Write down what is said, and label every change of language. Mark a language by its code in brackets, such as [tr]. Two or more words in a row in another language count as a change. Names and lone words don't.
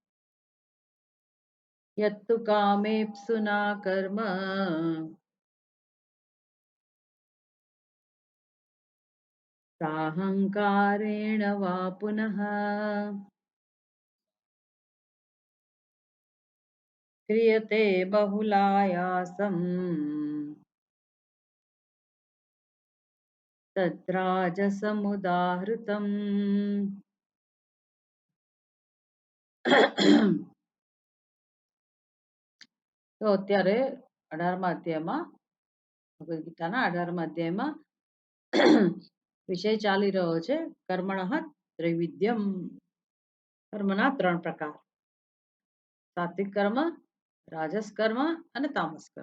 [sa] यत्तु कामेप्सुना कर्म साहङ्कारेण वा पुनः क्रियते बहुलायासम् तद्राजसमुदाहृतम्। [gu] તો અત્યારે 18મા અધ્યાયમાં ભગવદ ગીતાના 18મા અધ્યાયમાં વિષય ચાલી રહ્યો છે [sa] कर्मणः त्रैविध्यम्, [gu] કર્મના 3 પ્રકાર: સાત્વિક કર્મ, રાજસ કર્મ અને તામસ કર્મ.